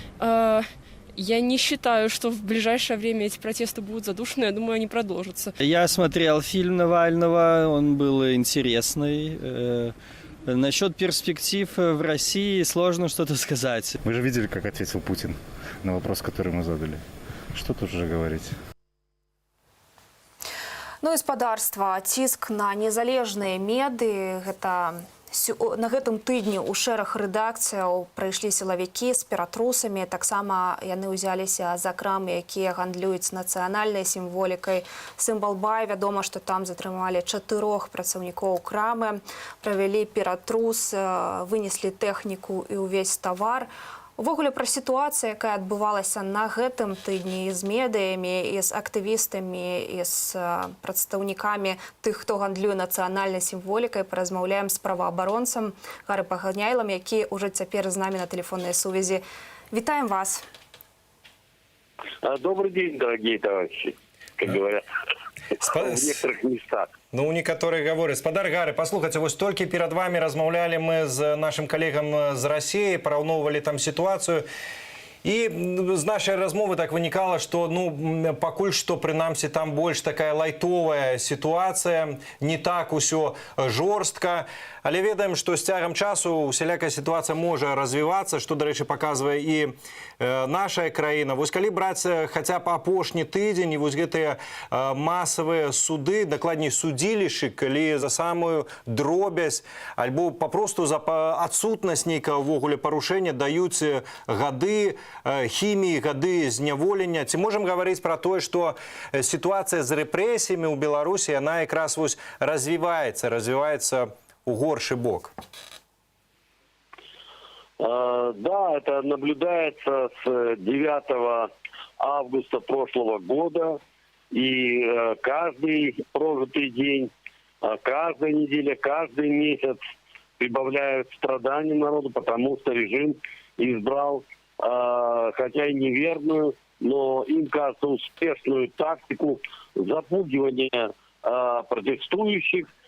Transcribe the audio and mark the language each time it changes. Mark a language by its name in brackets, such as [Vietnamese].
[Russian] Я не считаю, что в ближайшее время эти протесты будут задушены. Я думаю, они продолжатся. Я смотрел фильм Навального, он был интересный. Насчет перспектив в России сложно что-то сказать. Вы же видели, как ответил Путин на вопрос, который мы задали. Что тут уже говорить? [Belarusian] Ну і спадарства, ціск на незалежныя меды, на гэтым тыдні ў шэраг рэдакцыяў прыйшлі сілавікі з піратрусамі, таксама яны ўзяліся за крамы, якія гандлююць нацыянальнай сімволікай. Сімвал-бай, вядома, што там затрымалі 4 працаўнікоў крамы, правялі піратрус, вынеслі тэхніку і ўвесь тавар. Увогуле пра сітуацыю, якая адбывалася на гэтым тыдні з медыямі, і з актывістамі, і з прадстаўнікамі тых, хто гандлюе нацыянальнай сімволікай, паразмаўляем з праваабаронцам Гары Паганяйлам, які ўжо цяпер з намі на тэлефоннай сувязі. Вітаем вас. [Russian] Добрый день, дорогие товарищи, как говорят в некоторых местах. [Belarusian] Ну, у некаторых гавораць. Спадар Гары, паслухайце, вось толькі перад вами размаўлялі мы з нашым калегам з Расіі, параўноўвалі там сітуацыю. І з нашай размовы так вынікала, што пакуль што, прынамсі, там больш такая лайтовая сітуацыя, не так усё жорстка. Але ведаем, што з цягам часу усялякая сітуацыя можа развівацца, што, дарэчы, паказвае і наша краіна. Вось калі браць хаця б апошні тыдзень, і вось гэтыя масавыя суды, дакладней судзілішчы, калі за самую дробязь, альбо папросту за адсутнасць нейкага ўвогуле парушэння даюць гады хіміі, гады зняволення. Ці можам гаварыць пра тое, што сітуацыя з рэпрэсіямі ў Беларусі, яна якраз вось развіваецца у горшы бок? [Russian] Да, это наблюдается с 9 августа прошлого года. И каждый прожитый день, каждая неделя, каждый месяц прибавляют страданий народу, потому что режим избрал, хотя и неверную, но им кажется успешную тактику запугивания протестующих.